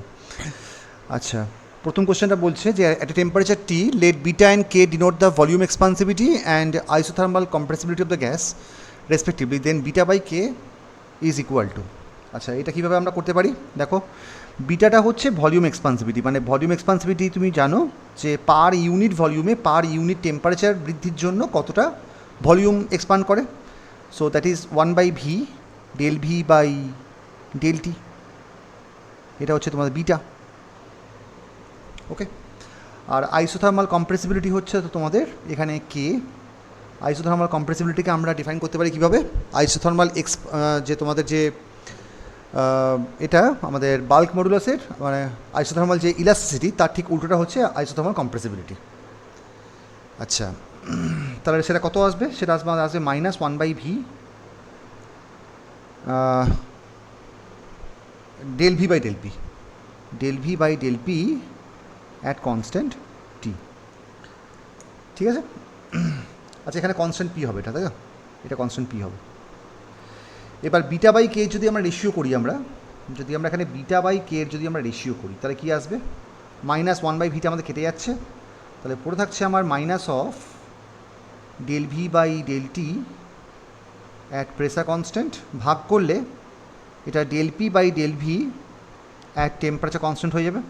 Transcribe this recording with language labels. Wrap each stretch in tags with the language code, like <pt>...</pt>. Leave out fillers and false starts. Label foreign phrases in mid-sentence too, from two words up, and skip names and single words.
<bn>আচ্ছা, প্রথম কোশ্চেনটা বলছে যে</bn> <en>at a temperature T let beta and K denote the volume expansivity and isothermal compressibility of the gas respectively, then beta by K is equal to.</en> <bn>আচ্ছা, এটা কীভাবে আমরা করতে পারি? দেখো, বিটাটা হচ্ছে</bn> <en>volume expansivity,</en> <bn>মানে</bn> <en>volume expansivity</en> <bn>তুমি জানো যে</bn> <en>per unit volume-এ per unit temperature</en> <bn>বৃদ্ধির জন্য কতটা</bn> <en>volume expand</en> <bn>করে।</bn> <en>So that is 1 by v del v by del t,</en> <bn>এটা হচ্ছে তোমাদের বিটা। ওকে, আর</bn> <en>isothermal compressibility</en> <bn>হচ্ছে তো তোমাদের এখানে কে।</bn> <en>isothermal compressibility-কে</en> <bn>আমরা ডিফাইন করতে পারি কীভাবে? আইসোথার্মাল যে তোমাদের যে এটা আমাদের</bn> <en>bulk modulus-এর</en> <bn>মানে আইসোথার্মাল যে ইলাস্টিসিটি তার ঠিক উল্টোটা হচ্ছে</bn> <en>isothermal compressibility.</en> <bn>আচ্ছা, তাহলে সেটা কত আসবে?</bn> <en>সেটা আসবে minus 1 by v del v by del p, del v by del p at constant t।</en> <bn>ঠিক আছে? আচ্ছা, এখানে</bn> <en>constant p</en> <bn>হবে, এটা তাই তো? এটা</bn> <en>constant p</en> <bn>হবে। এবার</bn> <en>beta by k</en> <bn>যদি আমরা রেশিও করি, যদি আমরা এখানে</bn> <en>beta by k</en> <bn>এর যদি আমরা রেশিও করি, তাহলে কী আসবে?</bn> <en>minus 1 by v-টা</en> <bn>আমাদের কেটে যাচ্ছে, তাহলে পড়ে থাকছে আমার</bn> <en>minus of del v by del t at pressure constant,</en> <bn>ভাগ করলে এটা</bn> <en>del p by del v at temperature constant</en> <bn>হয়ে যাবে।</bn>